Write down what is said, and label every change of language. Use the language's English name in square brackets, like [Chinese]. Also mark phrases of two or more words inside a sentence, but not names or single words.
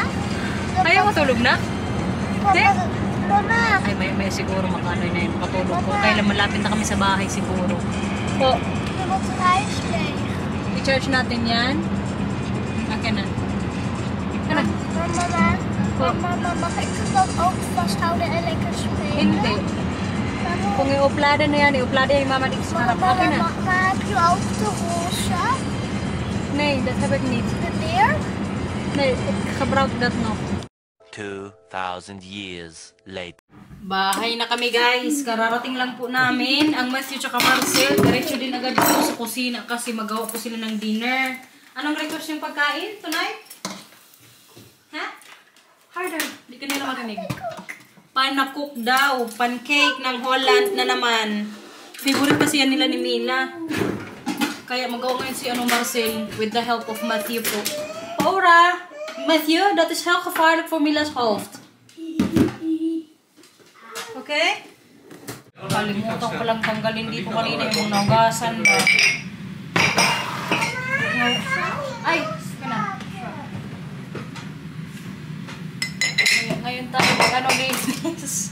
[Filipino] Ayaw matulog na? Hindi? Mama? Ay, may siguro makanoy na yun. Makatulog ko. Kailan malapit na kami sa bahay siguro. Po. I-charge natin yan. Akin na. Ano? [Dutch] Mama, mag ik het dan ook vasthouden en lekker spelen? [Filipino] Hindi. Kung i-uplada na yan, i-uplada yung mama dito sa harap. Akin na. [Dutch] Maar heb je ook de roze? Nee, dat heb ik niet. De leer? Nee, ik gebruik dat nog. [English] 2,000 years later. [Filipino] Bahay na kami guys. Kararating lang po namin. Ang Matthew tsaka Marcel, diretso din agad dito sa kusina kasi magawa po sila ng dinner. Anong request yung pagkain tonight? Ha? Harder. Hindi ka nila marinig. Panakuk daw. Pancake ng Holland na naman. Favorite kasi yan nila ni Mila. Kaya magawa ngayon si Marcel [English] with the help of [Filipino] Matthew po. Paura! [Dutch] Matthew, dat is heel gevaarlijk voor Mila's hoofd. [English] Okay? [Filipino] Kalimutan ko lang tanggalin dito kanina yung naugasan ba. Ay! Ngayon tayo mag-ano business.